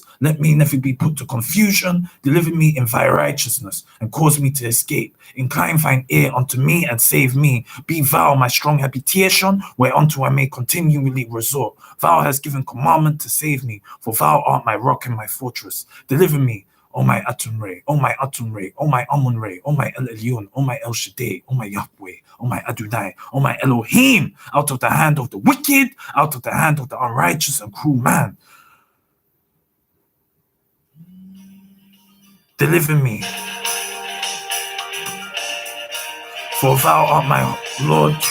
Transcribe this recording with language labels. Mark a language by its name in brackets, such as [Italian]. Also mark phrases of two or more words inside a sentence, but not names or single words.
[English] Let me never be put to confusion. Deliver me in thy righteousness and cause me to escape. Incline thine ear unto me and save me. Be thou my strong habitation, whereunto I may continually resort. Thou hast given commandment to save me, for thou art my rock and my fortress. Deliver me, O my Atum Re, O my Atum Re, O my Amun Re, O my El Elyon, O my El Shaddai, O my Yahweh, O my Adonai, O my Elohim, out of the hand of the wicked, out of the hand of the unrighteous and cruel man. Deliver me, for thou art my Lord.